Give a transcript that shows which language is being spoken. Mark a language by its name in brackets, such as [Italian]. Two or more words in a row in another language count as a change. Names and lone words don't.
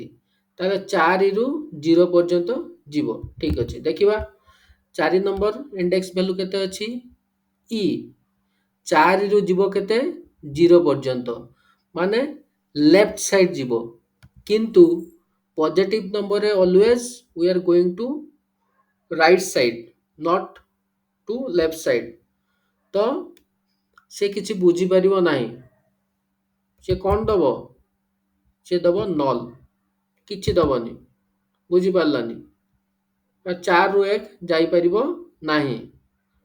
[Odia] ତାହେଲେ 4 ରୁ 0 ପର୍ଯ୍ୟନ୍ତ ଯିବ। ଠିକ୍ ଅଛି, ଦେଖିବା 4 ନମ୍ବର [English] index value [Odia] କେତେ ଅଛି E। 4 ରୁ ଯିବ କେତେ 0 ପର୍ଯ୍ୟନ୍ତ, ମାନେ [English] left side [Odia] ଯିବ। [English] କିନ୍ତୁ positive numberରେ always we are going to right side, not to left side। [Odia] ତ ସେ କିଛି ବୁଝିପାରିବ ନାହିଁ। ସେ କ'ଣ ଦବ, ସେ ଦବ ନଲ୍, କିଛି ଦବନି। ବୁଝିପାରିଲାନି। 4 ରୁ 1 ଯାଇପାରିବ ନାହିଁ।